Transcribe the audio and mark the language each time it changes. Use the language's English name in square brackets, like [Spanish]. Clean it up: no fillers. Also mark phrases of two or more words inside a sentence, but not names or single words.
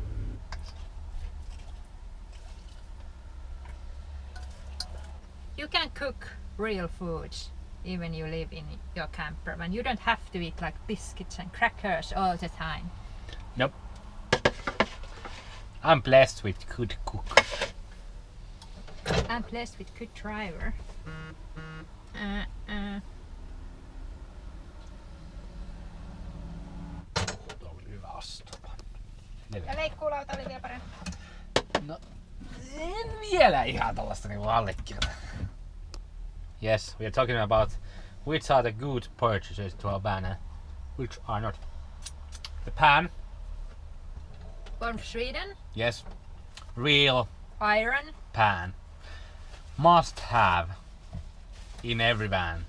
[English] You can cook real foods even you live in your camper, and you don't have to eat like biscuits and crackers all the time. Nope. I'm blessed with good cook. I'm blessed with good driver. [Finnish] Ja leikkuulauta oli vielä parempi. No, en vielä ihan tällaista niinku allekirjoita. [English] Yes, we are talking about which are the good purchases to our ban and which are not. The pan. From Sweden. Yes. Real Iron. pan. Must have in every van.